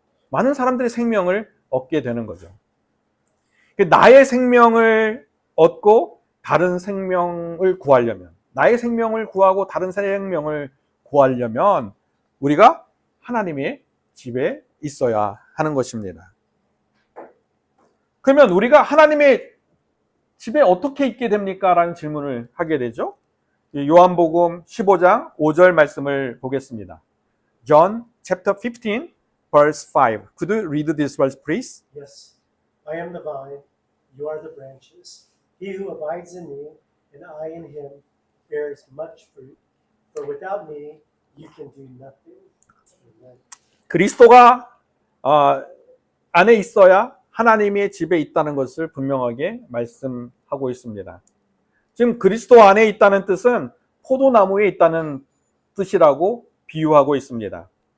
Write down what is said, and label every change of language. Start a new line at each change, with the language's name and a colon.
Korean: 많은 사람들이 생명을 얻게 되는 거죠. 나의 생명을 얻고 다른 생명을 구하려면, 나의 생명을 구하고 다른 생명을 구하려면 우리가 하나님의 집에 있어야 하는 것입니다. 그러면 우리가 하나님의 집에 어떻게 있게 됩니까? 라는 질문을 하게 되죠. 요한복음 15장 5절 말씀을 보겠습니다.
English: John chapter 15 verse 5. Could you read this verse please? Yes, I am the vine, you are the branches. He who abides in me, and I in him, bears much fruit. For without me, you can do nothing. Amen.
Korean: 그리스도가 안에 있어야 하나님의 집에 있다는 것을 분명하게 말씀하고 있습니다. 지금 그리스도 안에 있다는 뜻은 포도나무에 있다는 뜻이라고 비유하고 있습니다.